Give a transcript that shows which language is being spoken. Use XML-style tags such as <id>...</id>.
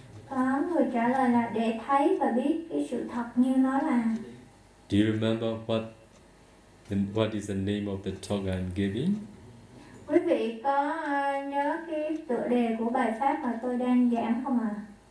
<vi>Có người trả lời là để thấy và biết cái sự thật như nó là.</vi> <en>Do you remember what is the name of the talk I'm giving?</en> <vi>Quý vị có nhớ cái tựa đề của bài pháp mà tôi đang giảng không ạ?</vi>